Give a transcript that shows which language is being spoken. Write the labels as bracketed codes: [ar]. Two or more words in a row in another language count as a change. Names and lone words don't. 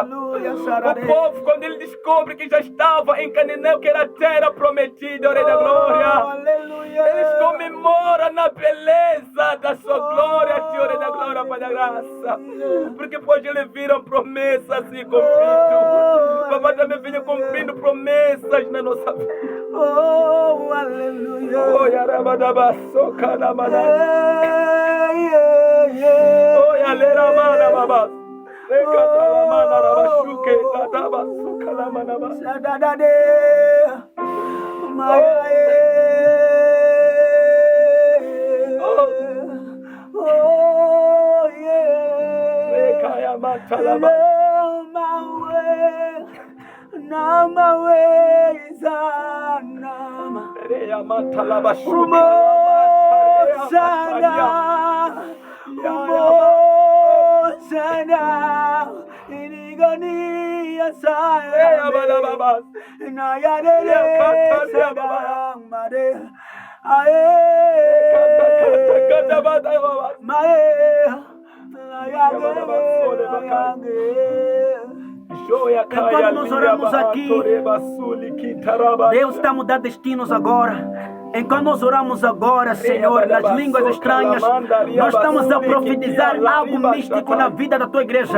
[pt] O povo, quando ele descobre que já estava em Canaã, que era a terra prometida, Rei da glória, eles comemoram na beleza da sua glória, Senhor, Rei da glória, Pai da graça. Porque pois eles viram promessas se cumprindo. Papai também vinha cumprindo promessas na nossa vida. Oh, aleluia. Oh, yarabadabaso kanamana. Oh, yaleramana baba. Ekatalamana rabashuke tatabaso kanamana baba. Sadadade. Maye. Oh, yeah. Rekaya matalaba. Nama weza nama matalaba umo sana inigani asaya na yadele sadang made ae mae enquanto nós oramos aqui, Deus está mudando destinos agora. Enquanto nós oramos agora, Senhor, nas línguas estranhas, nós estamos a profetizar algo místico na vida da tua igreja.